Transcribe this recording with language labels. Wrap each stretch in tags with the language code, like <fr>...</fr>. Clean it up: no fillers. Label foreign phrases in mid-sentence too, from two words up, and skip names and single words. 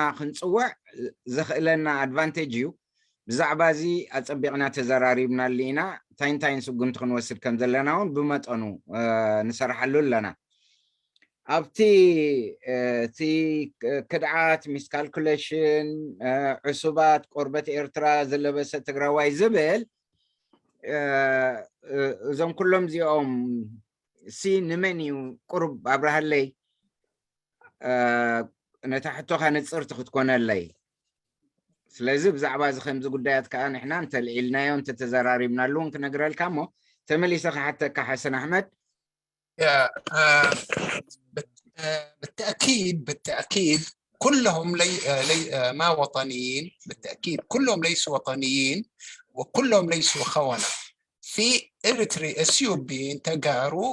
<ti>ክንፅውዕ ዘኽእለና ኣድቫንቴጅ እዩ ብዛዕባ እዚ ኣፀቢቕና ተዘራሪብና ኣለና ታይንታይን ስጉምቲ ክንወስድ ከም ዘለና እውን ብመጠኑ ንሰርሓሉ ኣለና ኣብቲ እቲ ክድዓት ሚስካልኩሌሽን ዕሱባት ቆርበት ኤርትራ ዘለበሰ ትግራዋይ ዝብል እዞም ኩሎም እዚኦም ንመን እዩ ቁርብ ኣብርሃለይ ነታ ሕቶኻ ንፅርቲ ክትኮነለይ ስለዚ ብዛዕባ እዚ ከምዚ ጉዳያት ከዓ ንሕና እንተልዒልናዮ እንተተዘራሪብናሉ እውን ክነግረልካ እሞ ተመሊሰ ክሓተካ ሓሰን ኣሕመድ</ti> <ar>بالتأكيد كلهم ما وطنيين بالتأكيد كلهم ليسوا وطنيين وكلهم ليسوا خونة في إريتريا اثيوبيين تجاروا</ar>